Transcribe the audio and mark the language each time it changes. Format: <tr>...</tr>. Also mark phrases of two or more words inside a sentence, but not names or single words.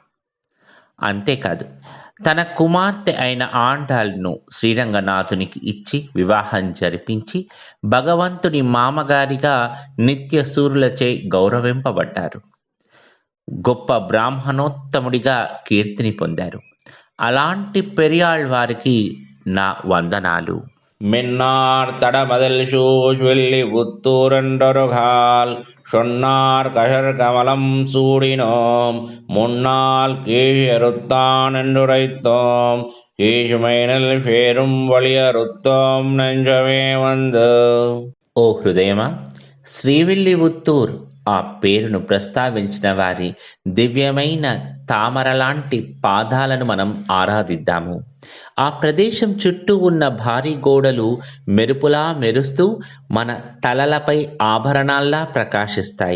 <te>అంతేకాదు, తన కుమార్తె అయిన ఆండాళ్ను శ్రీరంగనాథునికి ఇచ్చి వివాహం జరిపించి భగవంతుని మామగారిగా నిత్య సూరులచే గౌరవింపబడ్డారు. గొప్ప బ్రాహ్మణోత్తముడిగా కీర్తిని పొందారు. అలాంటి పెరియాళ్వారికి నా వందనాలు.</te> <ta>மின்னார் தடமதில் சூழ்வெள்ளி புத்தூரென்றொருகால் சொன்னார் கஷர் கமலம் சூடினோம் முன்னால் கீழறுத்தான் என்றுரைத்தோம் கீழ்மைனில் பேரும் வழியறுத்தோம் நெஞ்சமே வந்து.</ta> <te>ఓ హృదయమా, శ్రీవిల్లిపుత్తూర్ ఆ పేరును ప్రస్తావించిన వారి దివ్యమైన తామరలాంటి పాదాలను మనం ఆరాధిద్దాము. ఆ ప్రదేశం చుట్టూ ఉన్న భారీ గోడలు మెరుపులా మెరుస్తూ మన తలలపై ఆభరణాల్లా ప్రకాశిస్తాయి.</te>